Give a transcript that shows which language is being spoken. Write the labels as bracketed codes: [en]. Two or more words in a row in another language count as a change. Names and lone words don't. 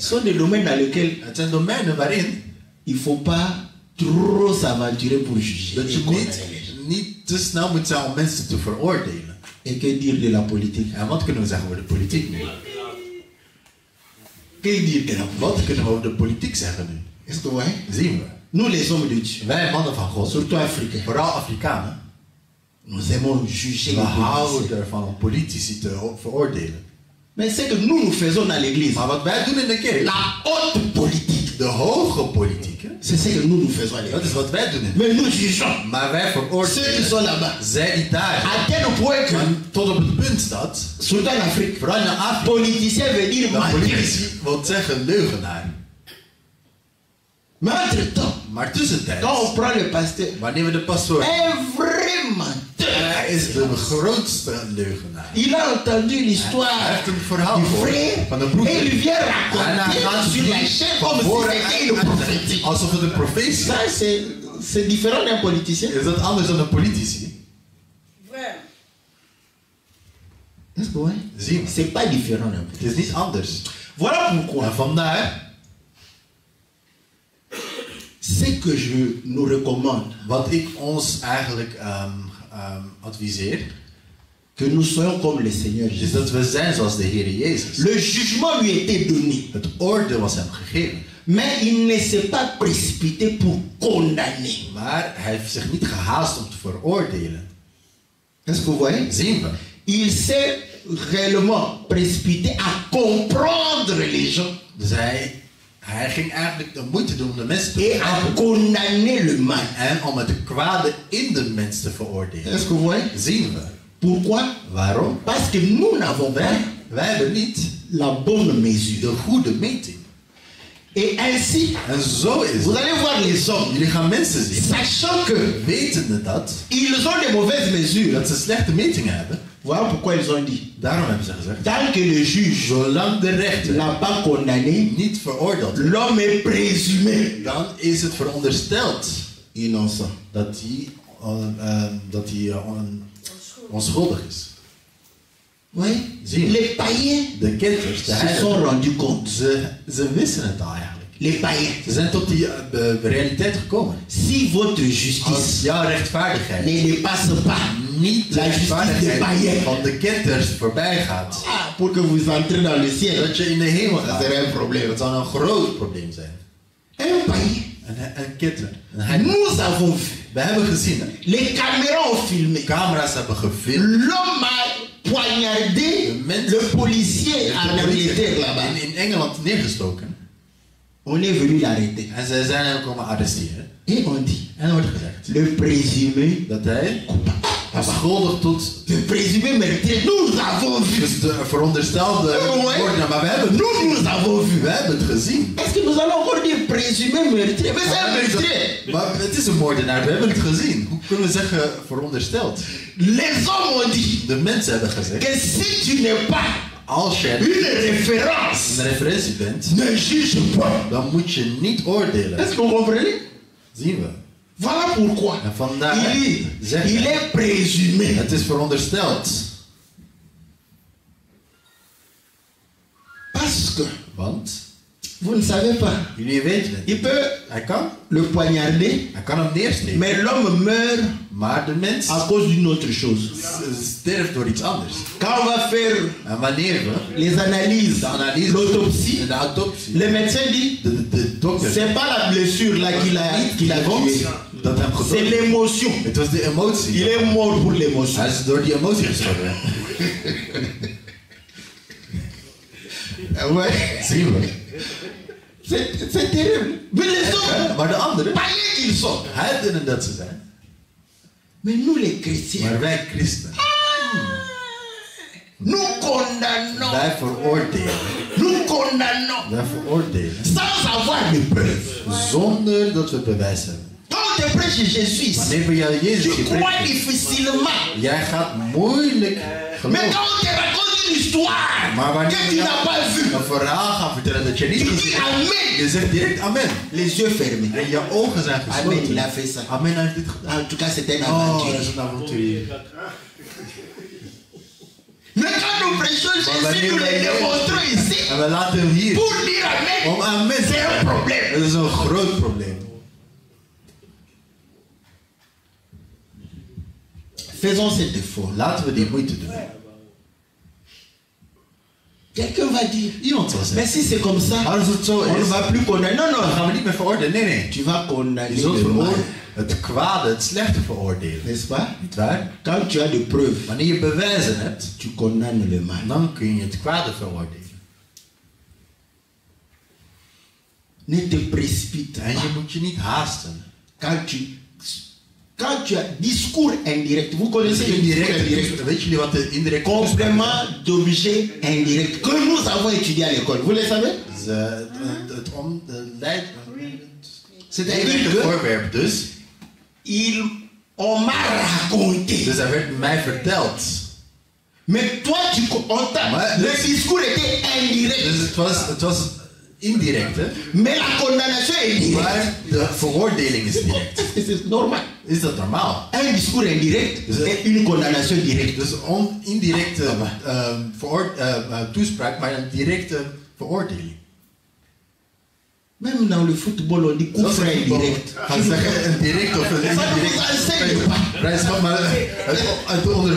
[fr] ce sont des domaines dans lesquels [nl] het zijn domeinen waarin [fr] il ne faut pas trop s'aventurer pour juger. [nl] dat [fr] et je condamner les gens. [nl] niet te snel moet zijn om mensen te veroordelen. [fr] Et que dire de la politique? [nl] En wat kunnen we zeggen over de politiek nu? [fr] Que dire de la politique? [nl] Wat kunnen we over de politiek zeggen nu? [fr] Est-ce que vous voyez? [nl] Zien we. [fr] Nous les hommes de Dieu, [nl] Wij mannen van God, [fr] surtout africains, [nl] vooral Afrikanen, [fr] nous aimons juger [nl] we [fr] les [nl] houden [fr] politiciens. [nl] ervan om politici te veroordelen. [fr] Mais c'est que nous faisons dans l'église, [nl] Maar wat wij doen in de kerk, [fr] la haute politique, [nl] de hoge politiek, hè, [fr] c'est ce que nous faisons à [nl] dat [fr] l'église. [nl] is wat wij doen in de [fr] Mais nous jugeons [nl] Maar wij [fr] ceux qui [nl] veroordelen [fr] sont là-bas. [nl] zij die daar zijn. [fr] À tel point que, [nl] Tot op het punt dat, [fr] surtout en Afrique, [nl] vooral in Afrika, [fr] politicien veut dire [nl] dat [fr] mentir. [nl] politici wil zeggen leugenaar. [fr] Mais entre-temps, [nl] Maar tussentijds, [fr] quand on prend le pasteur, [nl] wanneer we de pastoor, [fr] un vrai menteur, [nl] hij is de grootste leugenaar. [fr] il a entendu [nl] Hij [fr] l'histoire [nl] heeft een verhaal [fr] du [nl] gehoord [fr] frère [nl] van de [fr] et [nl] broeder. [fr] il vient [nl] En hij [fr] raconter [nl] gaat [fr] sur la chaîne comme si c'était une prophétie. [nl] alsof het een profetie is. [fr] Ça, c'est différent d'un politicien. [nl] Is dat anders dan een politici? [fr] Est-ce que ouais? [nl] Zie je. [fr] C'est pas différent d'un [nl] Het [fr] politicien. [nl] is niet anders. [fr] Voilà pourquoi [nl] En vandaar [fr] Ce que je nous recommande, [nl] Wat ik ons eigenlijk adviseer, [fr] que nous soyons comme le Seigneur [nl] is [fr] Jésus. [nl] dat we zijn zoals de Heer Jezus. [fr] Le jugement lui était donné, [nl] Het oordeel was hem gegeven. [fr] mais il ne s'est pas précipité pour condamner. [nl] Maar hij heeft zich niet gehaast om te veroordelen. [fr] Est-ce que vous voyez? [nl] Zien we. [fr] Il s'est réellement précipité à comprendre les gens [nl] Dus hij ging eigenlijk de moeite doen om de mensen te [fr] et à [nl] begrijpen. [fr] condamner le mal. [nl] En om het kwade in de mens te veroordelen. [fr] Est-ce que vous voyez? [nl] Zien we. [fr] Pourquoi? [nl] Waarom? [fr] Parce que nous n'avons pas [nl] Wij hebben niet [fr] la bonne [nl] de [fr] mesure. [nl] goede meting. [fr] Et ainsi, [nl] En zo is [fr] vous [nl] het. [fr] allez voir les hommes, [nl] Jullie gaan mensen zien, [fr] sachant que [nl] wetende dat, [fr] ils ont des mauvaises mesures. [nl] dat ze slechte metingen hebben. [fr] Voilà pourquoi ils ont dit. [nl] Daarom hebben ze gezegd, [fr] Tant que le juge [nl] zolang de rechter [fr] n'a pas condamné, [nl] niet veroordeelt, [fr] l'homme est présumé [nl] dan is het verondersteld [fr] innocent. [nl] dat hij onschuldig is. [fr] Oui. [nl] Zie. [fr] Les païens [nl] De kenters, de [fr] se sont [nl] heiligen, [fr] rendus compte. [nl] ze wisten het al eigenlijk. [fr] Les païens. [nl] Ze zijn tot die realiteit gekomen. [fr] Si votre [nl] Als [fr] justice [nl] jouw rechtvaardigheid [fr] ne dépasse pas [nl] niet de [fr] la justice des [nl] rechtvaardigheid [fr] païens, [nl] van de kenters voorbij gaat, [fr] pour que vous entrez dans le ciel, [nl] dat je in de hemel [fr] ça [nl] gaat, [fr] serait un problème. [nl] dat zou een groot probleem zijn. [fr] Un païen. [nl] Een kenter. Een heilige. [fr] Nous avons vu. [nl] We hebben gezien, hè? [fr] Les caméras ont filmé. [nl] Camera's hebben gefilmd. [fr] L'homme a poignardé le policier en Angleterre là-bas. [nl] In Engeland neergestoken. [fr] On est venu l'arrêter. [nl] En zij zijn hem komen arresteren. [fr] Et on dit, [nl] En er wordt gezegd [fr] le présumé [nl] dat hij [fr] coupable. [nl] schuldig tot [fr] Le présumé meurtrier, nous avons vu. [nl] dus de veronderstelde moordenaar. Maar we hebben het gezien. [fr] Nous avons vu. [nl] We hebben het gezien. [fr] Est-ce que nous allons encore dire présumé meurtrier? Mais c'est un meurtrier. [nl] Maar het is een moordenaar, we hebben het gezien. Hoe kunnen we zeggen verondersteld? [fr] Les hommes ont dit [nl] De mensen hebben gezegd, [fr] que si tu n'es pas [nl] als je [fr] une référence, [nl] een referentie bent, [fr] ne juge pas. [nl] dan moet je niet oordelen. [fr] Est-ce que vous comprenez? [nl] Zien we. [fr] Voilà pourquoi [nl] En vandaar zegt [fr] il [nl] hij, [fr] est présumé. [nl] het is verondersteld. [fr] Parce que [nl] Want, [fr] vous ne savez pas, [nl] jullie weten het. [fr] il peut [nl] Hij kan [fr] le poignarder, [nl] hem neersteken. [fr] mais l'homme meurt [nl] Maar de mens [fr] à cause d'une autre chose. [nl] sterft door iets anders. [fr] Quand on va faire [nl] En wanneer we [fr] les analyses, [nl] de analyse, [fr] l'autopsie, [nl] de autopsie, [fr] le médecin dit [nl] de dokter, [fr] c'est pas la blessure là qu'il a tué, [nl] dat hem [fr] c'est [nl] gedood. [fr] l'émotion. [nl] Het was de emotie. [fr] Il est mort pour l'émotion. [nl] Hij is door die emotie gestorven. [fr] Ouais. [nl] Zien we. [fr] C'est terrible. Mais les autres, [nl] Maar de anderen, [fr] païens qu'ils sont. [nl] heidenen dat ze zijn. [fr] Mais nous les chrétiens, [nl] Maar wij christen, [fr] nous condamnons. [nl] wij veroordelen. [fr] Nous condamnons. [nl] Wij veroordelen. [fr] Sans avoir de preuves. [nl] Zonder dat we bewijs hebben. [fr] Quand on te prêche Jésus, [nl] Wanneer we jou Jezus [fr] tu crois [nl] gepredikt, [fr] difficilement. [nl] jij gaat moeilijk [fr] Mais [nl] geloven. [fr] quand on te raconte une histoire [nl] Maar wanneer [fr] que [nl] we [fr] tu [nl] jou [fr] n'as pas vue, [nl] een verhaal gaan vertellen dat je niet [fr] tu [nl] gezien [fr] dis [nl] hebt, [fr] Amen. [nl] je zegt direct amen. [fr] Les yeux fermés. [nl] En je ogen zijn [fr] Amen, [nl] gesloten. [fr] il a fait ça. [nl] Amen heeft dit gedaan. [fr] En tout cas, c'était un [nl] Oh, dat [fr] aventurier. [nl] is een avonturier. [fr] Mais quand nous prêchons Jésus, nous le démontrons ici [nl] En we laten hem hier [fr] pour dire Amen. [nl] om amen te [fr] C'est un [nl] zeggen. [fr] problème. [nl] Dat is een groot probleem. [fr] Faisons cet effort. [nl] Laten we die moeite doen. [fr] Quelqu'un va dire, [nl] Iemand zal [fr] mais [nl] zeggen, [fr] si c'est comme ça, [nl] als het zo [fr] on ne [nl] is, [fr] va plus condamner. Non, [nl] dan [fr] non. [nl] gaan we niet meer veroordelen. Nee, nee. [fr] Tu vas condamner [nl] Je zult [fr] le mal. [nl] het kwade, het slechte veroordelen. [fr] N'est-ce pas? [nl] Niet waar? [fr] Quand tu as des preuves, [nl] Wanneer je bewijzen hebt, [fr] tu condamnes le mal. [nl] dan kun je het kwade veroordelen. [fr] Ne te précipite [nl] En je [fr] pas. [nl] moet je niet haasten. [fr] Quand tu as discours indirect, vous connaissez le discours indirect, [nl] Weet jullie wat de indirecte [fr] complément d'objet indirect que nous avons étudié à l'école. Vous le savez? C'est-à-dire [nl] het voorwerp dus. [fr] On m'a raconté. [nl] Dus er werd mij verteld. [fr] Mais toi, le discours était indirect. [nl] Dus het was indirect, hè? [fr] Mais la condamnation est directe. [nl] Maar de veroordeling is direct. [fr] C'est normal. [nl] Is dat normaal? [fr] Un discours indirect et une condamnation directe. [nl] Dus indirecte toespraak, maar een directe veroordeling. [fr] Même dans le football, on dit coup franc indirect. [nl] Gaan zeggen een direct of een indirect. Vrijschap, maar het onderwijs.